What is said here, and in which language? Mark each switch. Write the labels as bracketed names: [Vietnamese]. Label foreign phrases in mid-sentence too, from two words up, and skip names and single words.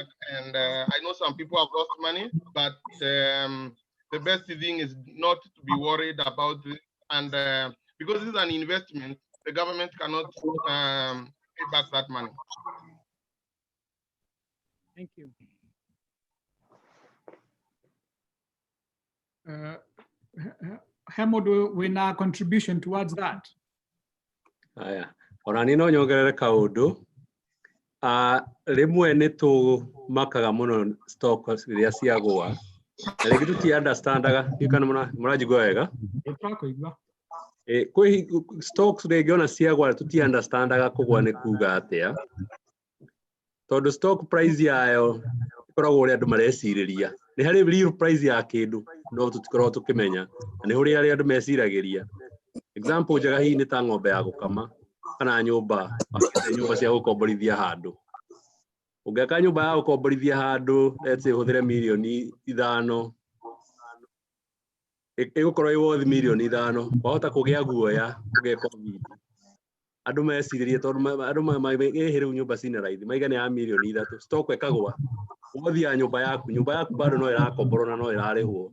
[English] And I know some people have lost money, but the best thing is not to be worried about it. And because this is an investment, the government cannot pay back that money. Thank you. [Kikuyu] He mũndũ wĩna [English] contribution towards that? [Kikuyu] Aya. Ona ni no nyongerere kaundu. Rimwe nĩ tũmakaga mũno stocks iria ciagwa. Na rĩngĩ tũti understandaga, kana mũranjigua wega? Nĩtũrakũigua. Kwĩ stocks rĩngĩ ona ciagwa tũti understandaga kũgwa nĩ kuga atĩa. Tondũ stock price yayo ikoragwo ũrĩa andũ marecirĩria. Nĩ harĩ [English] real price [Kikuyu] ya kĩndũ no tũtikoragwo tũkĩmenya. Na nĩ ũrĩa andũ meciragĩria. Example njega hihi nĩ ta ng'ombe ya gũkama kana nyũmba cia gũkomborithia handũ. Ũngĩaka nyũmba ya gũkomborithia handũ, [English] let's say [Kikuyu] ũhũthĩre mirioni 5, ĩgũkorwo ĩ worth mirioni 5, wahota kũgĩa guoya kũgĩa COVID. Andũ mecirĩrie tondũ andũ rĩu nyũmba cina raithi maigana ya mirioni 3, stock ĩkagwa. Ũgũthiĩ nyũmba yaku bado no ĩrakomborwo na no ĩrarĩhwo.